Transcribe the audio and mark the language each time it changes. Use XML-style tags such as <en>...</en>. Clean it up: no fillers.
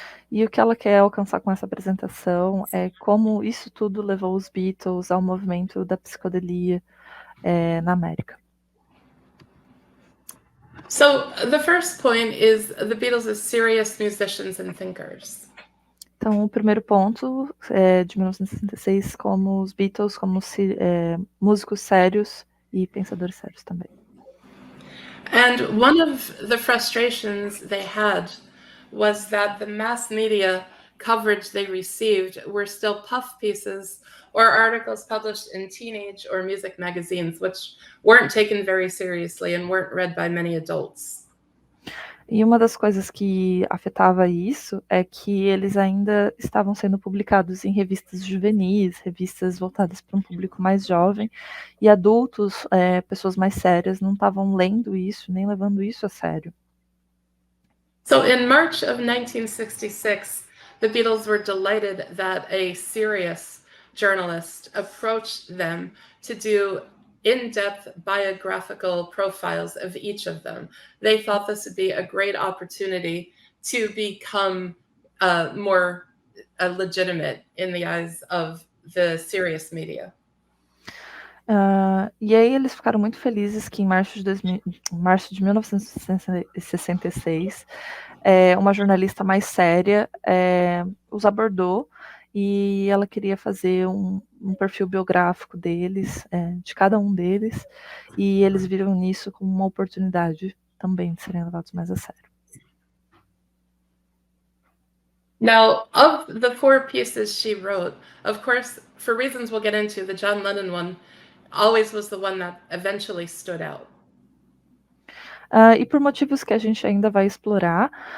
<pt>E o que ela quer alcançar com essa apresentação é como isso tudo levou os Beatles ao movimento da psicodelia na América.</pt> <en>So the first point is the Beatles as serious musicians and thinkers.</en> <pt>Então, o primeiro ponto de 1966, como os Beatles, como músicos sérios e pensadores sérios também.</pt> <en>And one of the frustrations they had was that the mass media coverage they received were still puff pieces or articles published in teenage or music magazines, which weren't taken very seriously and weren't read by many adults.</en> <pt>E uma das coisas que afetava isso é que eles ainda estavam sendo publicados em revistas juvenis, revistas voltadas para um público mais jovem, e adultos, pessoas mais sérias, não estavam lendo isso, nem levando isso a sério.</pt> <en>So in March of 1966, the Beatles were delighted that a serious journalist approached them to do in-depth biographical profiles of each of them. They thought this would be a great opportunity to become more legitimate in the eyes of the serious media.</en> <pt>E aí eles ficaram muito felizes que em março de 1966, uma jornalista mais séria os abordou, e ela queria fazer um perfil biográfico deles, de cada um deles, e eles viram nisso como uma oportunidade também de serem levados mais a sério.</pt> <en>Now, of the 4 pieces she wrote, of course, for reasons we'll get into, the John Lennon one always was the one that eventually stood out.</en> <pt>E por motivos que a gente ainda vai explorar,</pt>